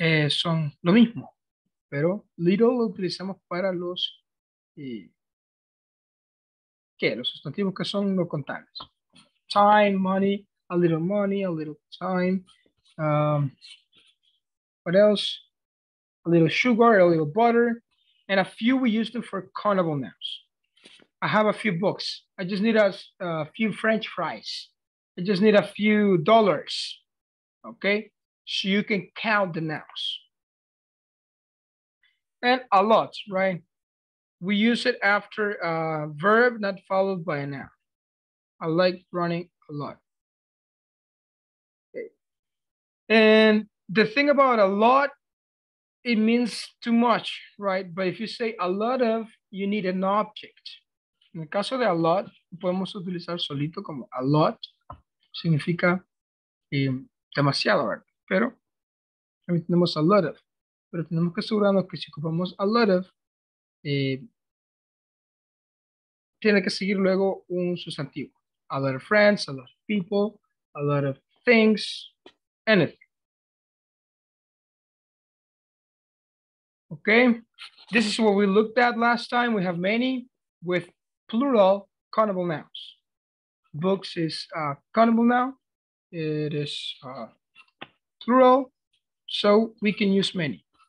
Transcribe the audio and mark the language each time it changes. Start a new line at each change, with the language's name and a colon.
Spanish: Son lo mismo, pero little lo utilizamos para los, ¿qué? Los sustantivos que son no contables.
English: Time, money, a little time. What else? A little sugar, a little butter, and a few we use them for countable nouns. I have a few books. I just need a few French fries. I just need a few dollars. Okay, so you can count the nouns. And a lot, right? We use it after a verb not followed by a noun. I like running a lot. Okay. And the thing about a lot, it means too much, right? But if you say a lot of, you need an object.
Spanish: En el caso de a lot, podemos utilizar solito como a lot, significa demasiado, ¿verdad? Pero también tenemos a lot of. Pero tenemos que asegurarnos que si ocupamos a lot of, tiene que seguir luego un sustantivo.
English: A lot of friends, a lot of people, a lot of things, anything. Okay, this is what we looked at last time. We have many with plural countable nouns. Books is countable noun. It is plural, so we can use many.